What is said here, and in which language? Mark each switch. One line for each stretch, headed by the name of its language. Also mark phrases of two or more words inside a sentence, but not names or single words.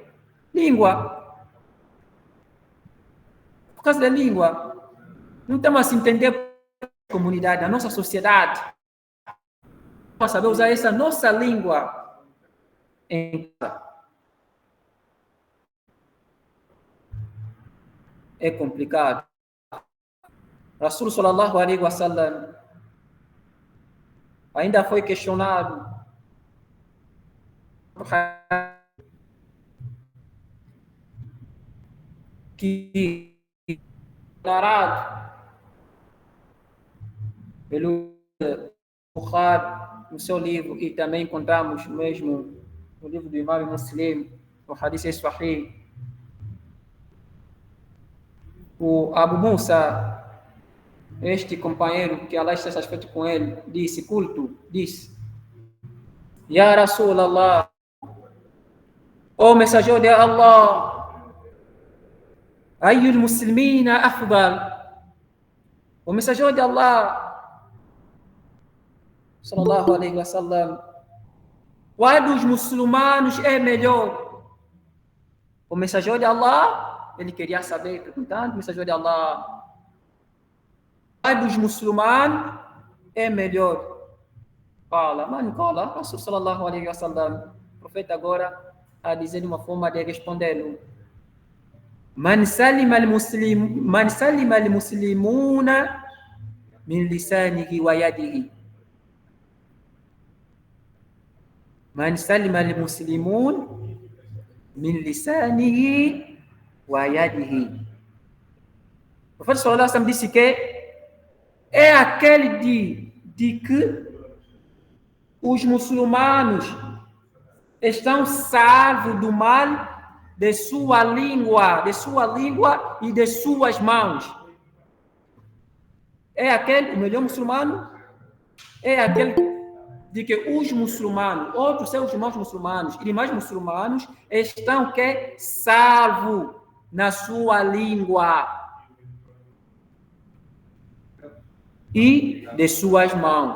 Portuguese: Língua. Por causa da língua. Não estamos a se entender a comunidade, a nossa sociedade. Para saber usar essa nossa língua em casa. É complicado. Rasul
Arabic: صلى الله عليه وسلم
Portuguese: ainda foi questionado que narrado pelo Bukhari no seu livro, e também encontramos mesmo no livro do Imam Muslim, o
Arabic: حديث صحيح.
Portuguese: O Abu Musa, este companheiro que Allah está satisfeito com ele, disse,
Arabic: يا رسول الله,
Portuguese: ó mensageiro de Allah,
Arabic: أي المسلمين أفضل,
Portuguese: o mensageiro de Allah,
Arabic: صلى الله عليه وسلم,
Portuguese: qual dos muçulmanos é melhor? O mensageiro de Allah, ele queria saber, perguntando, o mensageiro de Allah, qual dos muçulmanos é melhor? Fala, mano, cola,
Arabic: رسول صلى الله عليه وسلم,
Portuguese: o profeta agora a dizer uma forma de respondê-lo.
Arabic: من سلم المسلمون من لسانه ويده. من سلم المسلمون من لسانه ويده.
Portuguese: O profeta
Arabic: صلى الله عليه وسلم
Portuguese: disse que é aquele de que os muçulmanos estão salvos do mal de sua língua e de suas mãos. É aquele, o melhor muçulmano, é aquele de que os muçulmanos, outros seus irmãos muçulmanos e demais muçulmanos estão que salvos na sua língua e de suas mãos.